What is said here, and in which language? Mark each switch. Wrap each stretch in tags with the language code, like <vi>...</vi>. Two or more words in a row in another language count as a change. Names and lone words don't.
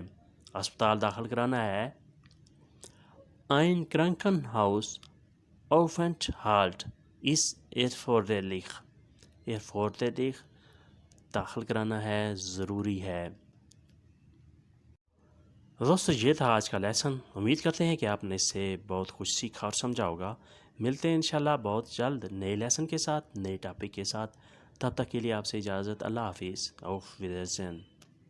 <ur>اسپتال داخل کرانا ہے.</ur> <de>ein Krankenhaus Aufenthalt ist erforderlich.</de> <ur>erforderlich داخل کرانا ہے, ضروری ہے. دوستو یہ تھا آج کا لیسن. امید کرتے ہیں کہ آپ نے اس سے بہت کچھ سیکھا اور سمجھا ہوگا. ملتے ہیں انشاءاللہ بہت جلد نئے لیسن کے ساتھ, نئے ٹاپک کے ساتھ. تب تک کے لیے آپ سے اجازت. اللہ حافظ.</ur> <de>auf Wiedersehen.</de>